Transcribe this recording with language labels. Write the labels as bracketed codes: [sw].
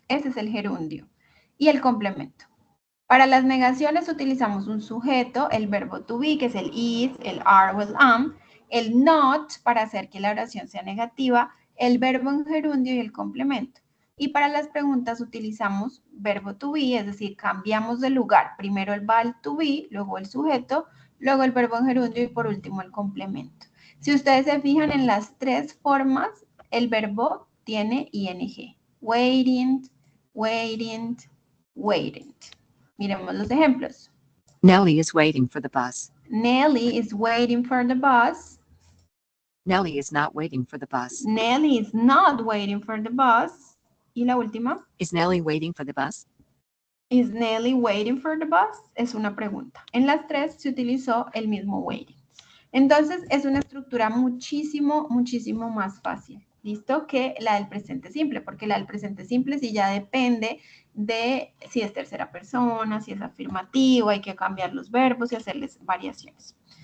[es] Ese es el gerundio. Y el complemento. Para las negaciones utilizamos un sujeto, el verbo to be, que es el is, el are o el am, el not para hacer que la oración sea negativa, el verbo en gerundio y el complemento. Y para las preguntas utilizamos verbo to be, es decir, cambiamos de lugar. Primero el val to be, luego el sujeto, luego el verbo en gerundio y por último el complemento. Si ustedes se fijan en las tres formas, el verbo tiene ing. [en] Waiting, waiting, waiting. [es] Miremos los ejemplos. [en] Nellie is waiting for the bus. Nellie is waiting for the bus. Nellie is not waiting for the bus. Nellie is not waiting for the bus. [es] Y la última. [en] Is Nellie waiting for the bus? Is Nellie waiting for the bus? [es] Es una pregunta. En las tres se utilizó el mismo waiting. Entonces, es una estructura muchísimo, muchísimo más fácil, ¿listo? Que la del presente simple, porque la del presente simple sí ya depende de si es tercera persona, si es afirmativo, hay que cambiar los verbos y hacerles variaciones.